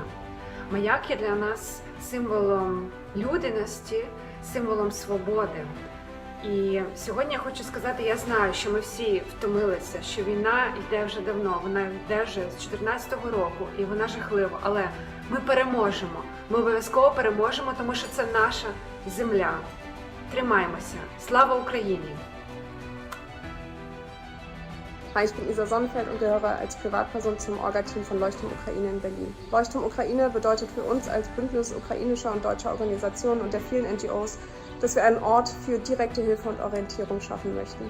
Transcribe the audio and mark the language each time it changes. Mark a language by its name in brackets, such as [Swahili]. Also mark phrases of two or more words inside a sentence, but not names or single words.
[Ukrainian] Маяк є для нас символом людяності, символом свободи. І сьогодні я хочу сказати, я знаю, що ми всі втомилися, що війна йде вже давно, вона йде вже з 2014 року, і вона жахлива, але ми переможемо, ми обов'язково переможемо, тому що це наша земля. [Polish] Trimajmy się. [Ukrainian] Слава Україні! [German] Ich bin Isa Sonnenfeld und gehöre als Privatperson zum Orga-Team von Leuchtturm Ukraine in Berlin. Leuchtturm Ukraine bedeutet für uns als Bündnis ukrainischer und deutscher Organisationen und der vielen NGOs, dass wir einen Ort für direkte Hilfe und Orientierung schaffen möchten.